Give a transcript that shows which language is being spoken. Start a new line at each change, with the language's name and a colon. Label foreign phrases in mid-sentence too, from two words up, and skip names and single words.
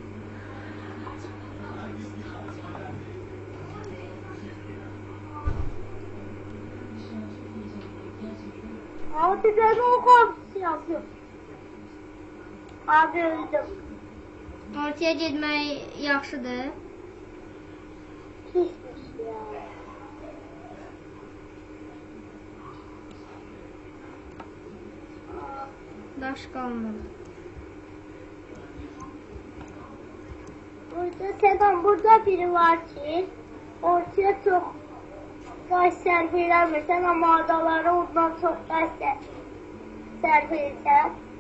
Turkish: Abi ben o korkusu yapıyorum. Abi öldüm.
Azerbaijani: Ortaya getmək yaxşıdır.
Turkish: Pismiş ya.
Azerbaijani: Daş qalmadı. Burada biri var ki, ortaya çox daş sərf eləmirsən, amma adalara ondan çox daş sərf edirsən.